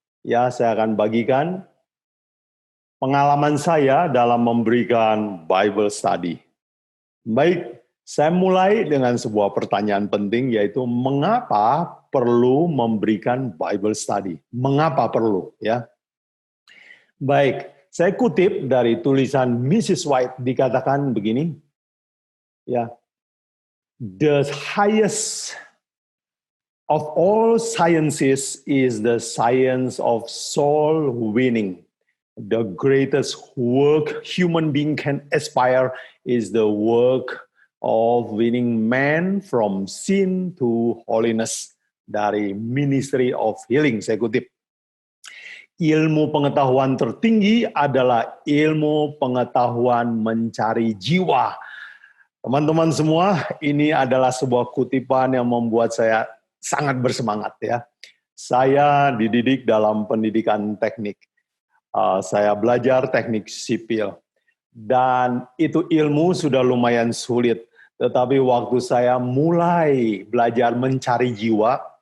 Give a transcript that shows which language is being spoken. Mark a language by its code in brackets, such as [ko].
[id] Ya, saya akan bagikan pengalaman saya dalam memberikan Bible study. Baik, saya mulai dengan sebuah pertanyaan penting, yaitu mengapa perlu memberikan Bible study? Mengapa perlu? Ya. Baik, saya kutip dari tulisan Mrs. [en] White, [id] dikatakan begini, ya, [en] the highest of all sciences is the science of soul winning. The greatest work human being can aspire is the work of winning man from sin to holiness. [id] Dari Ministry of Healing, saya kutip. Ilmu pengetahuan tertinggi adalah ilmu pengetahuan mencari jiwa. Teman-teman semua, ini adalah sebuah kutipan yang membuat saya sangat bersemangat ya. Saya dididik dalam pendidikan teknik. Saya belajar teknik sipil, dan itu ilmu sudah lumayan sulit. Tetapi waktu saya mulai belajar mencari jiwa,